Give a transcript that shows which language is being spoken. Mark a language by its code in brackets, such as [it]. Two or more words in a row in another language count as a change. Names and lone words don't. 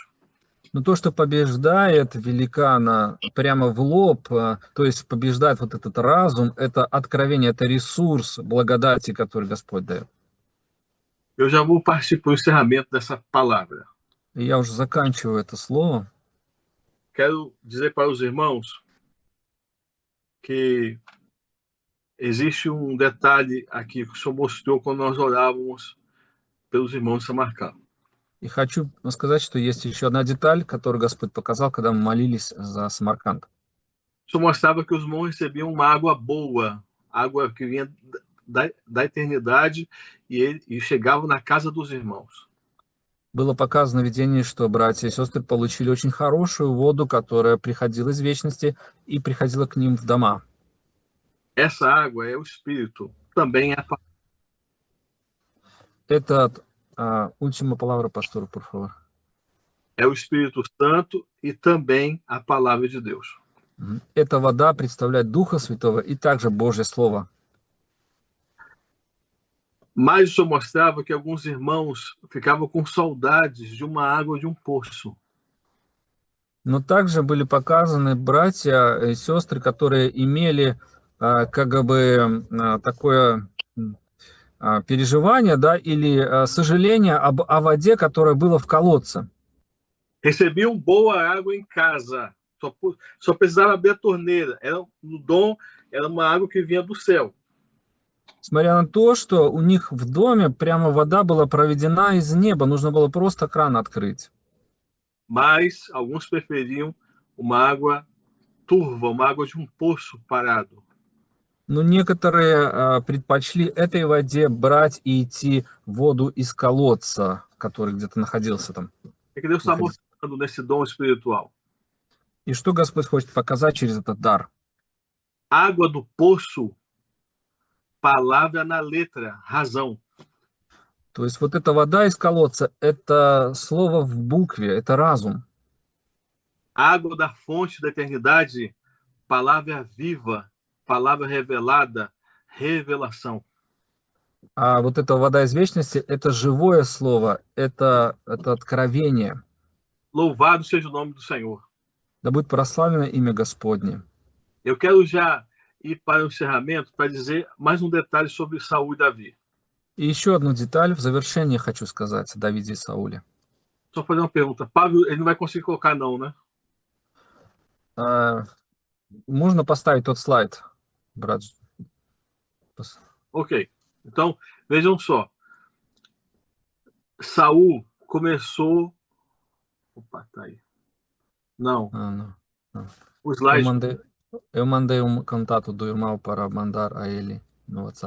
[ru] Но то, что побеждает великана прямо в лоб, то есть побеждает вот этот разум, это откровение, это ресурс благодати, который Господь дает. [pt] Eu já vou partir para o encerramento dessa palavra. [ru] И я уже заканчиваю это слово. [pt] Quero dizer para os irmãos que existe um detalhe aqui que o Senhor mostrou quando nós orávamos pelos irmãos de Samarcanda. [ru] И хочу сказать, что есть еще одна деталь, которую Господь показал, когда мы молились за Самарканд. [pt] O Senhor mostrava que os irmãos recebiam uma água boa, água que vinha da eternidade e chegava na casa dos irmãos. [ru] Было показано в видении, что братья и сестры получили очень хорошую воду, которая приходила из вечности и приходила к ним в дома. [pt] Essa água é o Espírito, também é a palavra. Это última palavra, pastor, por favor. É o Espírito Santo e também a palavra de Deus. [ru] Эта вода представляет Духа Святого и также Божье Слово. [pt] Mas o Senhor mostrava que alguns irmãos ficavam com saudades de uma água de um poço. [ru] Но также были показаны братья и сестры, которые имели как бы такое переживание, да, или сожаление о воде, которая была в колодце. [pt] Recebiam boa água em casa, só precisava abrir a torneira. No dom, era uma água que vinha do céu. [ru] Несмотря на то, что у них в доме прямо вода была проведена из неба, нужно было просто кран открыть. [pt] Mas alguns preferiam uma água turva, uma água de um poço parado. [ru] Но некоторые предпочли этой воде брать и идти воду из колодца, который где-то находился там. [pt] É que Deus está mostrando nesse dom espiritual. [ru] И что Господь хочет показать через этот дар? [pt] Água do poço, palavra na letra, razão. [ru] То есть вот эта вода из колодца, это слово в букве, это разум. [pt] Água da fonte da eternidade, palavra viva, palavra revelada, revelação. [ru] А вот эта вода из вечности, это живое слово, это откровение. [pt] Louvado seja o nome do Senhor. [ru] Да будет прославлено имя Господне. [pt] Eu quero já ir para o encerramento para dizer mais um detalhe sobre Saul e Davi. [ru] И еще одну деталь в завершении хочу сказать о Давиде и Сауле. [pt] Só fazer uma pergunta. Pablo, ele não vai conseguir colocar não, né? [ru] Можно поставить тот слайд, брат? [pt] Ok. Então, vejam só. Saul começou... Opa, tá aí. Não. Não. O slide... Eu mandei contato do irmão para mandar a ele no WhatsApp.